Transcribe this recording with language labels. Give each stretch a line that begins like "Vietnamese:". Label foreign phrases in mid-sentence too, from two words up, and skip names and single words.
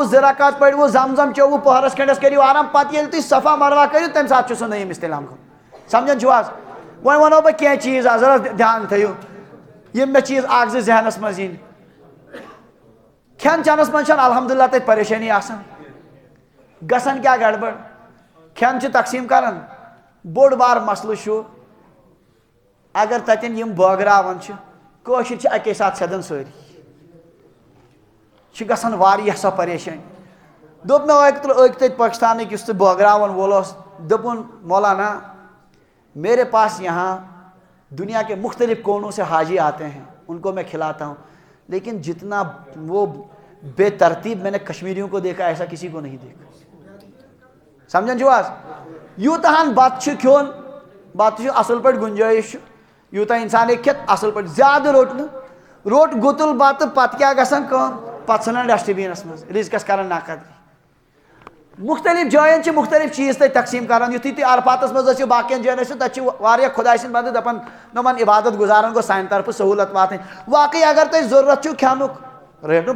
Kashmiri: 2 رکعت پٔرِوُ زم زم چیوٚوُ پٔہرس کھنٛڈس کٔرِو آرام پتہٕ ییٚلہِ تُہۍ صفا مروہ کٔرِو تمہِ ساتہٕ چھُ سُہ نٔیِم استعلام کرُن سمجھان چھِو حظ وۄنۍ ونو بہٕ کینٛہہ چیٖز حظ ضرورت دھیان تھٲیِو یِم مےٚ چیٖز 1-2 ذہنس منٛز یِنۍ کھٮ۪ن چٮ۪نس منٛز چھنہٕ الحمدُاللہ تتہِ پریشٲنی آسان گژھان کیٛاہ گڑبڑ کھٮ۪ن چھِ تقسیٖم کران بوٚڑ بار مسلہٕ چھُ اگر تتٮ۪ن یِم بٲگراوان چھِ کٲشِرۍ چھِ اکے ساتہٕ سیدان سٲری چھِ گژھان واریاہ سۄ پریشٲنی دوٚپ مےٚ أکۍ تتہِ پٲکِستانٕکۍ یُس تہِ بٲگراوان وول اوس دوٚپُن مولانا
Urdu: میرے پاس یہاں دنیا کے مختلف کونوں سے حاجی آتے ہیں ان کو میں کھلاتا ہوں لیکن جتنا وہ بے ترتیب میں نے کشمیریوں کو دیکھا ایسا کسی کو نہیں دیکھا
Kashmiri: سمجھان چھِو حظ یوٗتاہن بتہٕ چھُ کھیوٚن بتہٕ چھُ اصل پٲٹھۍ گُنجٲیِش چھُ یوٗتاہ انسان ہیٚکہِ کھٮ۪تھ اصل پٲٹھۍ زیادٕ روٚٹ نہٕ روٚٹ گُتُل بتہٕ پتہٕ کیٛاہ گژھان کٲم پتہٕ ژھٕنان ڈسٹہٕ بِنس منٛز رِزقس کران ناقدری مختلف جاین چھِ مختلف چیٖز تتہِ تقسیٖم کران یُتھُے تُہۍ عرفاتس منٛز ٲسِو باقین جاین ٲسِو تتہِ چھِ واریاہ خۄداے سٕنٛدۍ بنٛدٕ دپان نۄمن عبادت گُزارن گوٚژھ سانہِ طرفہٕ سہوٗلت واتٕنۍ واقعی اگر تۄہہِ ضروٗرت چھُو کھٮ۪نُک رٔٹِو